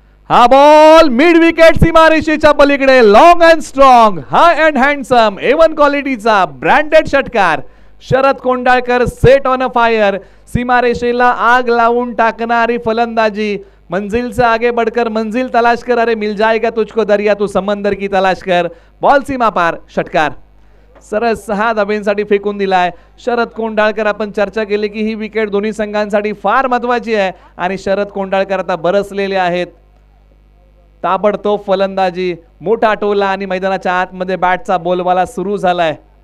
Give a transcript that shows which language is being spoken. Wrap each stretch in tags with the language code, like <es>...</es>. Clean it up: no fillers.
<mr>हा ball mid wicket सीमारेषेच्या पलीकडे.</mr> <en>long and strong high and handsome</en> <mr>A1 क्वालिटीचा ब्रँडेड षटकार. Sharad Kondhalkar</mr> <en>Set on a fire.</en> <mr>सीमारेषेला आग लावून टाकणारी फलंदाजी.</mr> <hi>मंजिल से आगे बढ़कर मंजिल तलाश कर. अरे मिल जाएगा तुझको दरिया तू समंदर की तलाश कर.</hi> <mr>बॉल सीमा पार षटकार. सरळ 6 धावेंसाठी फेकून दिलाय शरद कोंढाळकर. आपण चर्चा केली की ही विकेट दोन्ही संघांसाठी फार महत्वाची आहे आणि शरद कोंढाळकर आता बरसलेले आहेत. ताबडतोब फलंदाजी, मोठा टोला आणि मैदानाच्या आतमध्ये बॅटचा बोलबाला सुरू झालाय.</mr>